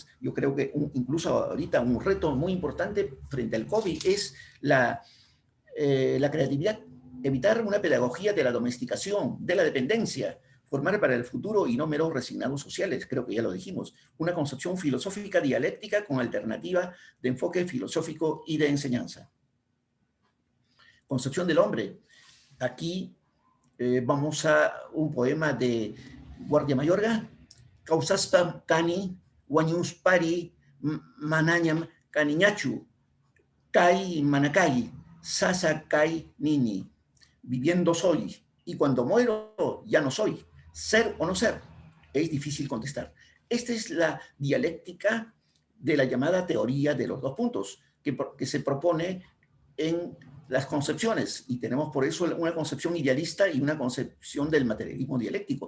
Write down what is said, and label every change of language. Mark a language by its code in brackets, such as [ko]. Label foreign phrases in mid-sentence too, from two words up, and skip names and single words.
[es] Yo creo que incluso ahorita un reto muy importante frente al COVID es la creatividad, evitar una pedagogía de la domesticación, de la dependencia, formar para el futuro y no meros resignados sociales, creo que ya lo dijimos. Una concepción filosófica dialéctica con alternativa de enfoque filosófico y de enseñanza. Concepción del hombre. Aquí vamos a un poema de Guardia Mayorga. [qu] Causaspa cani, guañus pari, manañam caniñachu, kai manacay, sasa kai nini. [es] Viviendo soy, y cuando muero ya no soy. Ser o no ser, es difícil contestar. Esta es la dialéctica de la llamada teoría de los dos puntos, que se propone en las concepciones, y tenemos por eso una concepción idealista y una concepción del materialismo dialéctico.